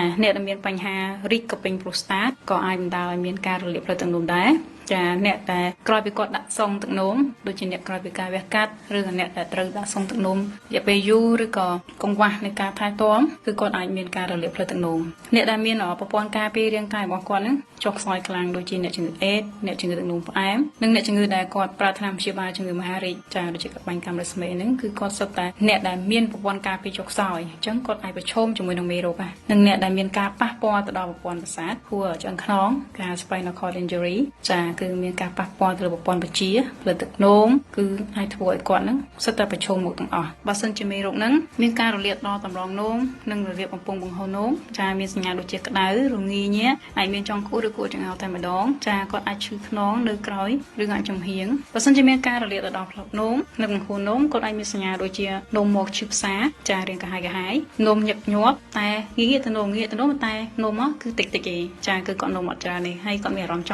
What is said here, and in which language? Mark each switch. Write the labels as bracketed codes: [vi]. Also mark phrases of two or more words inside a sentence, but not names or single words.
[km] អ្នកដែលមានបញ្ហារីកកពេញប្រូស្តាតក៏អាចបណ្ដាលឲ្យមានការរលាកផ្លូវទឹកនោមដែរចាអ្នកដែលក្រោយពីគាត់ដាក់សងទឹកនោមដូចជាអ្នកក្រោយពីការវះកាត់ឬក៏អ្នកដែលត្រូវដាក់សងទឹកនោមរយៈពេលយូរឬក៏កង្វះនៃការថែទាំគឺគាត់អាចមានការរលាកផ្លូវទឹកនោមអ្នកដែលមានប្រព័ន្ធការពាររាងកាយរបស់គាត់ហ្នឹងចុះខ្សោយខ្លាំងដូចជាអ្នកជំងឺអេដស៍អ្នកជំងឺទឹកនោមផ្អែមនិងអ្នកជំងឺដែលគាត់ប្រើថ្នាំព្យាបាលជំងឺមហារីកចាដូចជាក្បាញ់កាំរស្មីហ្នឹងគឺគាត់សុទ្ធតែអ្នកដែលមានប្រព័ន្ធការពារចុះខ្សោយអញ្ចឹងគាត់ អាចប្រឈមជាមួយនឹងមេរោគហ្នឹងនិងអ្នកដែលមានការប៉ះពាល់ទៅដល់ប្រព័ន្ធប្រសាទហួរឆ្អឹងខ្នងការ [en] spinal cord injury [km] ចាគឺមានការប៉ះពាល់ទៅលើប្រព័ន្ធបញ្ជាផ្លូវទឹកនោមគឺអាចធ្វើឲ្យគាត់ហ្នឹងសុទ្ធតែប្រឈមមុខទាំងអស់បើសិនជាមេរោគហ្នឹងមានការរលាកដល់តម្រងនោមនិងរលាកបំពង់បង្ហូរនោមចាមានសញ្ញាដូចជាក្តៅរងាញាអាចមានចង់ក្អួតឬគួរ ចង្អោរតែម្ដងចាគាត់អាចឈឺខ្នងនៅក្រោយឬអាចចំហៀងបើសិនជាមានការរលាកដល់ផ្លូវនោមនិងបង្ហូរនោមគាត់អាចមានសញ្ញាដូចជានោមមកឈឺផ្សាចារាងកាហាយនោមញឹកញាប់តែងាកទៅនោមតែនោមមកគឺតិចទេចាគឺគាត់នោមអត់ច្រើនទេហើយគាត់មានអារម្មណ៍ច